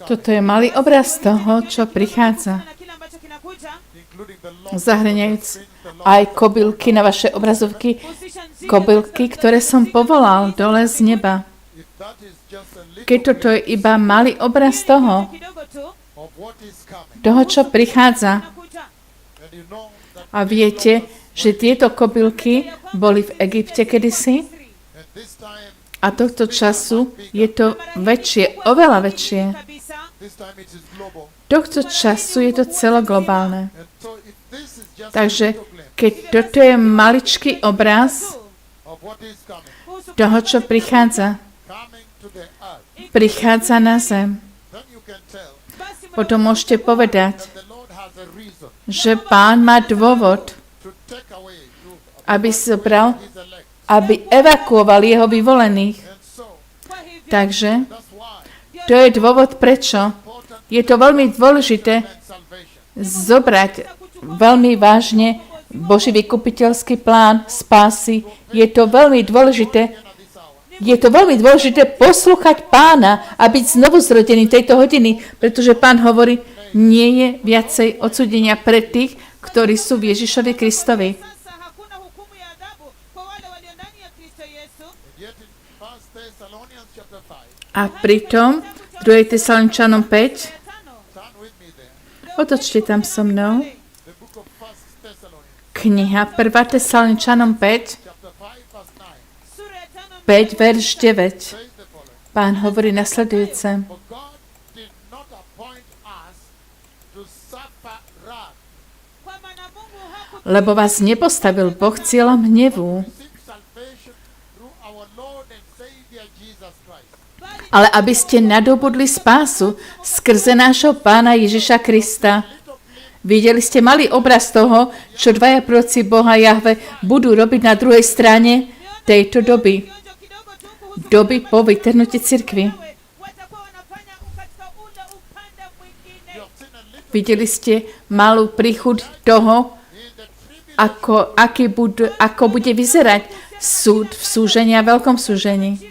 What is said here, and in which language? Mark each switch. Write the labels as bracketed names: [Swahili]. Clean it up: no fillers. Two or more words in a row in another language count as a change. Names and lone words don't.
[Slovak] Toto je malý obraz toho, čo prichádza. [English] including the Lord. [Slovak] Zahrňajúc aj kobylky na vaše obrazovky, kobylky, ktoré som povolal dole z neba. [English] If that is just a little [Slovak] Keď toto je iba malý obraz toho, [English] of what is coming, [Slovak] toho, čo prichádza, [English] and you know that [Slovak] a viete, že tieto kobylky boli v Egypte kedysi, [English] at this time, [Slovak] a tohto času je to väčšie, oveľa väčšie. [English] this time it is global. [Slovak] Tohto času je to celoglobálne. [English] And so if this is just [Slovak] Takže [English] a little glimpse [Slovak] keď toto je maličký obraz [English] of what is coming, [Slovak] toho, čo prichádza, [English] coming to the earth, [Slovak] prichádza na zem, [English] then you can tell [Slovak] potom môžete povedať, [English] that the Lord has a reason [Slovak] že Pán má dôvod, [English] to take away you, [Slovak] aby zobral, [English] his elect. [Slovak] aby evakuoval jeho vyvolených. [English] And so [Slovak] Takže [English] that's why [Slovak] to je dôvod, prečo je to veľmi dôležité [English] salvation [Slovak] zobrať veľmi vážne Boží vykupiteľský plán spásy. Je to veľmi dôležité. Je to veľmi dôležité poslúchať Pána a byť znovu zrodený tejto hodiny, pretože Pán hovorí, nie je viacej odsúdenia pre tých, ktorí sú v Ježišovi Kristovi. [English] yet in 1 Thessalonians chapter 5, [Slovak] A pritom 2. Tesaloničanom 5, [English] turn with me there, [Slovak] otočte tam so mnou, [English] the book of 1 Thessalonians [Slovak] kniha 1. Tesaloničanom 5, [English] chapter 5 verse 9, [Slovak] 5, verš 9. [English] says the following: [Slovak] Pán hovorí nasledujúce. [English] For God did not appoint us to suffer wrath, [Slovak] Lebo vás nepostavil Boh cieľom hnevu, [English] seek salvation through our Lord and Savior Jesus Christ. [Slovak] ale aby ste nadobudli spásu skrze nášho Pána Ježiša Krista. Videli ste malý obraz toho, čo dvaja proroci Boha Jahve budú robiť na druhej strane tejto doby. Doby po vytrhnutí cirkvi. Videli ste malú príchuť toho, ako bude vyzerať súd v súžení a veľkom súžení.